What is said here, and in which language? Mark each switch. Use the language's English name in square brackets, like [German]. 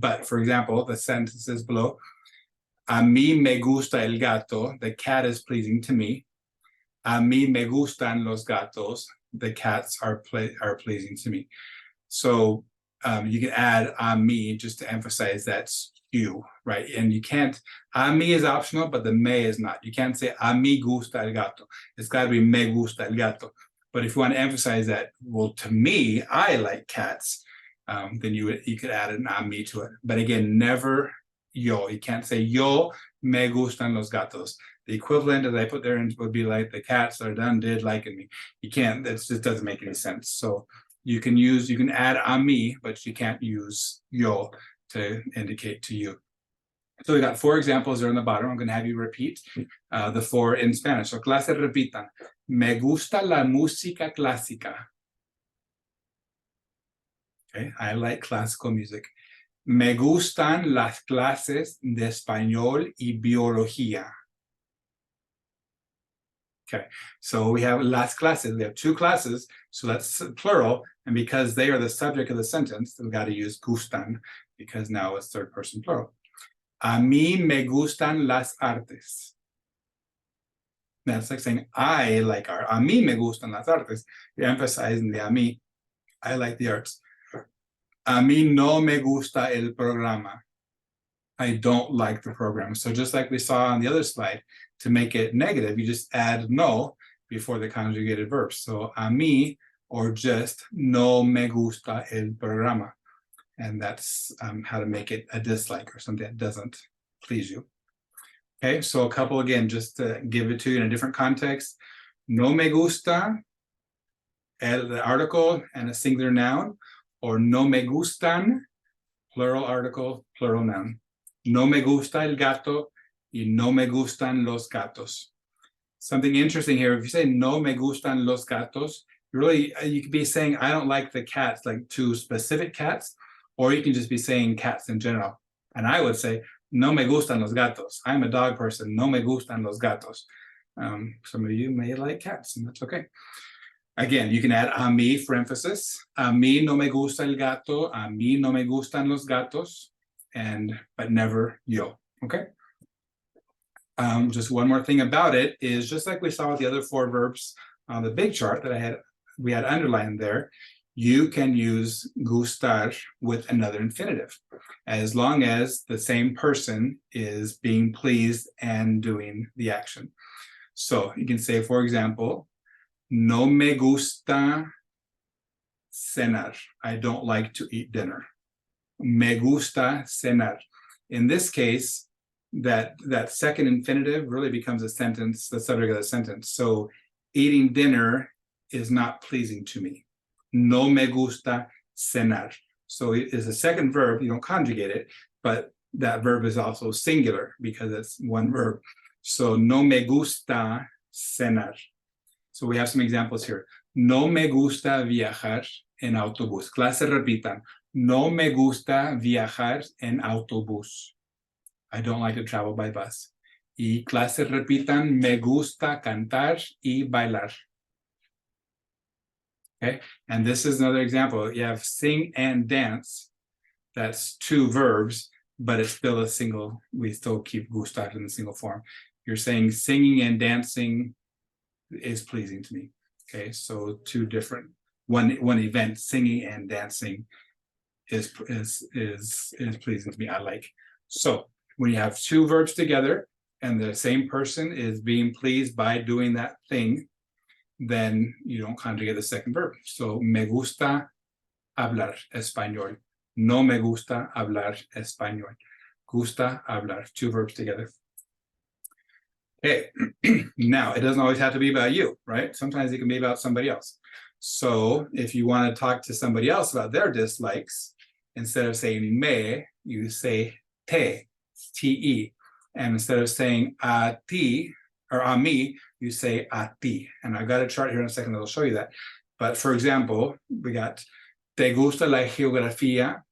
[English] But for example, the sentences below, [Spanish] a mí me gusta el gato, [English] the cat is pleasing to me. [Spanish] A mí me gustan los gatos, [English] the cats are pleasing to me. So you can add a mí just to emphasize that's you, right? And you can't, a mí is optional, but the me is not. You can't say [Spanish] a mí gusta el gato. [English] It's got to be [Spanish] me gusta el gato. [English] But if you want to emphasize that, well, to me, I like cats, then you could add an a mí to it. But again, never yo. You can't say [Spanish] yo me gustan los gatos. [English] The equivalent that I put there would be like the cats are did liking me. You can't, that just doesn't make any sense. So you can add a mí, but you can't use yo to indicate to you. So we got 4 examples there on the bottom. I'm going to have you repeat the 4 in Spanish. So clase repitan. [Spanish] Me gusta la música clásica. [English] Okay, I like classical music. [Spanish] Me gustan las clases de español y biología. [English] Okay, so we have las clases. We have 2 classes, so that's plural. And because they are the subject of the sentence, we've got to use gustan, because now it's third person plural. [Spanish] A mí me gustan las artes. [English] That's like saying I like art. [Spanish] A mí me gustan las artes. [English] You're emphasizing the a mí. I like the arts. [Spanish] A mí no me gusta el programa. [English] I don't like the program. So just like we saw on the other slide, to make it negative, you just add no before the conjugated verb. So a mí or just [Spanish] no me gusta el programa. [English] And that's how to make it a dislike or something that doesn't please you. Okay, so a couple again, just to give it to you in a different context. No me gusta, the article and a singular noun, or no me gustan, plural article, plural noun. [Spanish] No me gusta el gato y no me gustan los gatos. [English] Something interesting here, if you say [Spanish] no me gustan los gatos, [English] really, you could be saying I don't like the cats, like two specific cats, or you can just be saying cats in general. And I would say, [Spanish] no me gustan los gatos. [English] I'm a dog person. [Spanish] No me gustan los gatos. [English] Some of you may like cats, and that's okay. Again, you can add a mí for emphasis. [Spanish] A mí no me gusta el gato. A mí no me gustan los gatos. [English] But never yo, okay? Just one more thing about it is just like we saw with the other four verbs on the big chart that we had underlined there, you can use gustar with another infinitive, as long as the same person is being pleased and doing the action. So you can say, for example, [Spanish] no me gusta cenar. [English] I don't like to eat dinner. [Spanish] Me gusta cenar. [English] In this case, that second infinitive really becomes a sentence, the subject of the sentence. So eating dinner is not pleasing to me. [Spanish] No me gusta cenar. [English] So it is a second verb, you don't conjugate it, but that verb is also singular because it's one verb. [Spanish] So no me gusta cenar. [English] So we have some examples here. [Spanish] No me gusta viajar en autobús. Clase repitan. No me gusta viajar en autobús. [English] I don't like to travel by bus. [Spanish] Y clase repitan, me gusta cantar y bailar. [English] Okay, and this is another example. You have sing and dance. That's two verbs, but it's still a single. We still keep gustar in the single form. You're saying singing and dancing is pleasing to me. Okay, so two different, one event, singing and dancing is pleasing to me. I like. So when you have two verbs together and the same person is being pleased by doing that thing, then you don't conjugate the second verb. [Spanish] So me gusta hablar español. No me gusta hablar español. [English] Gusta hablar. Two verbs together. Okay, now it doesn't always have to be about you, right? Sometimes it can be about somebody else. So if you want to talk to somebody else about their dislikes, instead of saying me, you say te, te. And instead of saying a ti or a mí, you say a ti. And I've got a chart here in a second that'll show you that. But for example, we got, [Spanish] ¿te gusta la geografía?